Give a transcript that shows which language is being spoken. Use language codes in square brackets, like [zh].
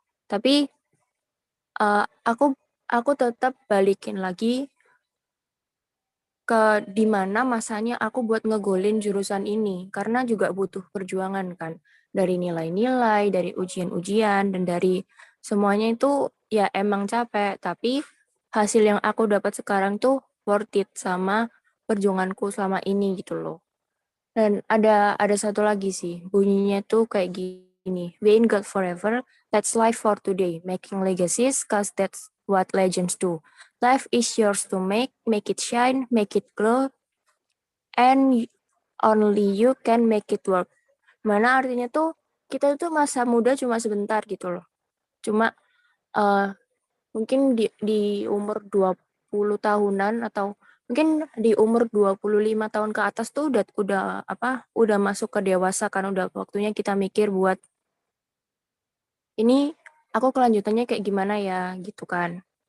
[id] Tapi aku tetap balikin lagi ke di mana masanya aku buat ngegolin jurusan ini, karena juga butuh perjuangan kan. Dari nilai-nilai, dari ujian-ujian, dan dari semuanya itu ya emang capek, tapi hasil yang aku dapat sekarang tuh worth it sama perjuanganku selama ini gitu loh. Dan ada satu lagi sih, bunyinya tuh kayak gini. [en] We ain't got forever, that's life for today. Making legacies, cause that's what legends do. Life is yours to make it shine, make it glow, and only you can make it work. [id] Mana artinya tuh, kita tuh masa muda cuma sebentar gitu loh. Cuma mungkin di umur 20 tahunan atau mungkin di umur 25 tahun ke atas tuh udah masuk ke dewasa kan, udah waktunya kita mikir buat ini aku kelanjutannya kayak gimana ya gitu kan.